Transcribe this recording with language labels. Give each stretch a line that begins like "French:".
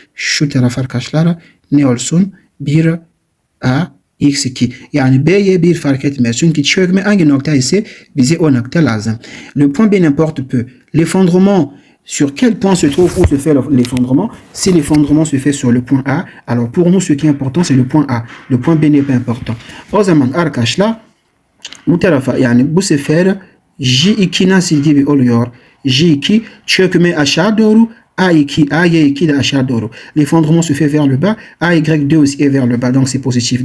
Turkish: Şu taraf arkadaşlar ne olsun? Bir A x2. Yani B'ye bir fark etmez. Çünkü çökme hangi nokta ise bize o nokta lazım.
French: Le point B n'importe peu. L'effondrement, sur quel point se trouve où se fait l'effondrement? Si l'effondrement se fait sur le point A, alors pour nous ce qui est important c'est le point A. Le point B n'est pas important.
Turkish: O zaman arkadaşlar bu tarafa yani bu sefer J2 nasıl gibi oluyor? J2 çökme aşağı doğru, AY2 de aşağı doğru.
French: L'effondrement se fait vers le bas, AY2 aussi est vers le bas, donc c'est positif.